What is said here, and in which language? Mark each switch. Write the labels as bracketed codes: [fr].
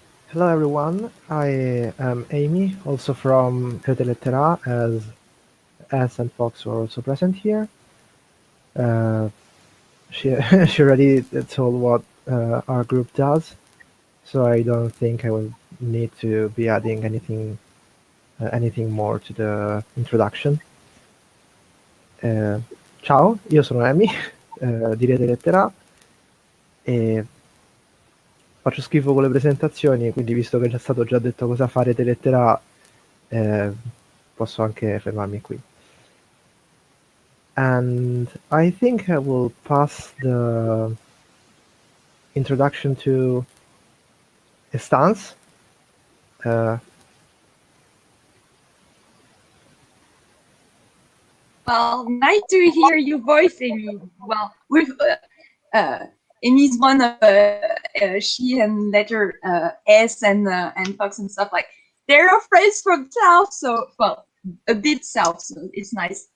[en] Hello everyone, I am Amy, also from Rete Lettera, as S and Fox were also present here. She already told what our group does, so I don't think I will need to be adding anything more to the introduction. [it] Ciao, io sono Amy di Rete Lettera e faccio schifo con le presentazioni, quindi visto che è stato già detto cosa fare Rete Lettera, posso anche fermarmi qui. [en] And I think I will pass the introduction to Estance. Well, nice to hear your voice, Amy. Well, with Amy's one of she and letter S and Fox and stuff, like they're our friends from south, so well, a bit south, so it's nice.